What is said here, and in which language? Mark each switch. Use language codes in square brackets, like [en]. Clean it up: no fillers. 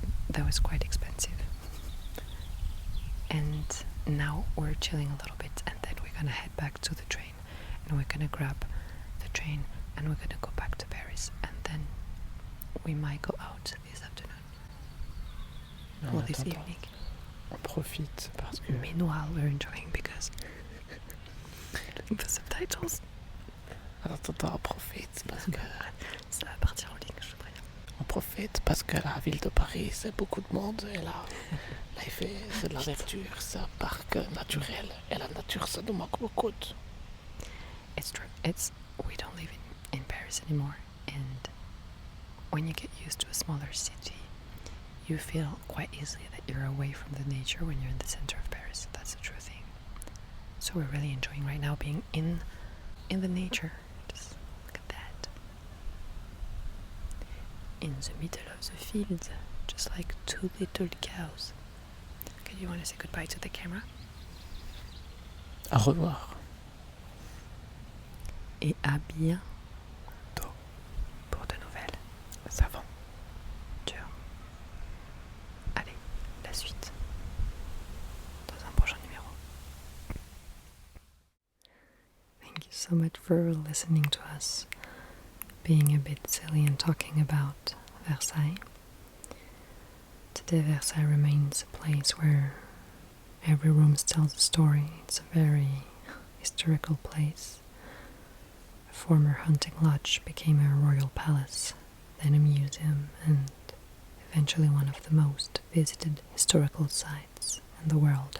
[en] That was quite expensive. And now we're chilling a little bit, and then we're gonna head back to the train, and we're gonna grab the train, and we're gonna go back to Paris, and then we might go out this afternoon. Or this evening. [fr] On profite parce que... [en] Meanwhile, we're enjoying because the subtitles. [fr] Attends, on profite parce que... Ça va partir en ligne, je te préviens. On profite parce que la ville de Paris, c'est beaucoup de monde. Et là il fait de la nature, c'est un parc naturel. Et la nature, ça nous manque beaucoup. [en] It's true. We don't live in Paris anymore, and when you get used to a smaller city, you feel quite easily that you're away from the nature when you're in the center of Paris. That's a true thing. So we're really enjoying right now being in the nature. Just look at that. In the middle of the field, just like two little cows. Okay, you want to say goodbye to the camera? [fr] Au revoir. Et à bientôt pour de nouvelles. Ça va. Ciao. Allez, la suite dans un prochain numéro. [en] Thank you so much for listening to us being a bit silly and talking about Versailles. Today Versailles remains a place where every room tells a story. It's a very historical place. A former hunting lodge became a royal palace, then a museum, and eventually one of the most visited historical sites in the world.